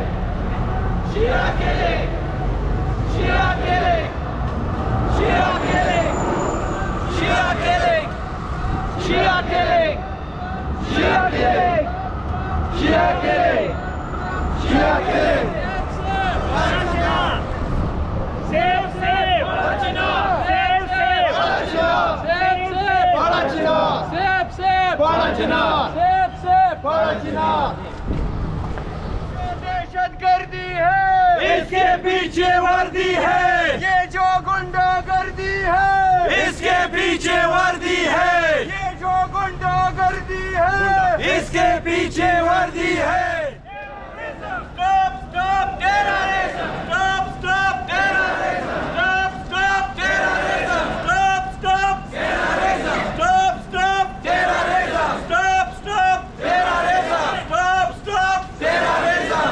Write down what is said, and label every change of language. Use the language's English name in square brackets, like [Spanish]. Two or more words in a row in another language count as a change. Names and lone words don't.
[English] Shia killing! Shia killing! Shia killing! Shia killing! Shia killing! Shia killing! Shia killing! Shia killing! Parachinar! Save, save! Parachinar! Save, save! Parachinar! Save, save! Parachinar! Save, save! Parachinar! Save, save! Parachinar! [Urdu] دہشت گردی ہے، اس کے پیچھے وردی ہے، یہ جو غنڈہ گردی ہے، اس کے پیچھے وردی ہے، یہ جو غنڈہ گردی ہے، اس کے پیچھے وردی ہے. [English] Stop, stop terrorism! Stop, stop terrorism! Stop, stop terrorism! Stop, stop terrorism! Stop, stop terrorism! Stop, stop terrorism! Stop, stop terrorism!